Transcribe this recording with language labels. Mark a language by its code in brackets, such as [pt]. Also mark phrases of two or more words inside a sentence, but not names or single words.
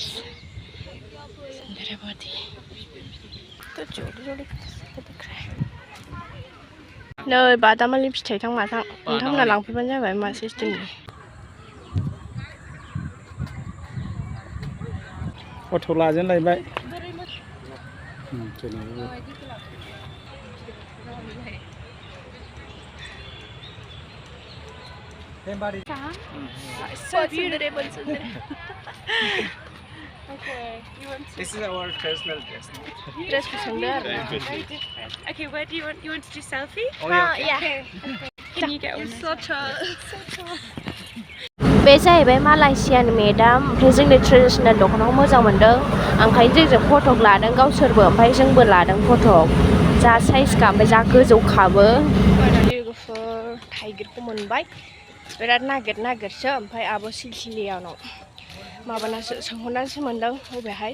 [brx] सुंदर बादि. तो जोड़ी नै बादामालि फिथाइ थां माथां नोंथांमोना लांफैबानो जाबाय मा सिस्टेमनि. Auto लाजेनलायबाय. [en] So beautiful. Okay, This is our traditional dress. dress for Sundar. very different. Okay, where do you want? You want to do selfie? Oh yeah. yeah. Can you get on? So tall. [brx] बे जाहैबाय मालयसियानि मेडाम ओमफ्राय जोंनि ट्रेडिशनेल दख'नाखौ मोजां मोनदों ओंखायनो जोंजों फटक लादों गावसोरबो ओमफ्राय जोंबो लादों फटक जा साइजखा ओमफ्राय जा गोजौखाबो. लोगोफोर थाइगिरखौ मोनबाय बिराद नागिरसो ओमफ्राय आब' सिलसिलियानाव माबानासो सोंहरनानैसो मोनदों बबेहाय.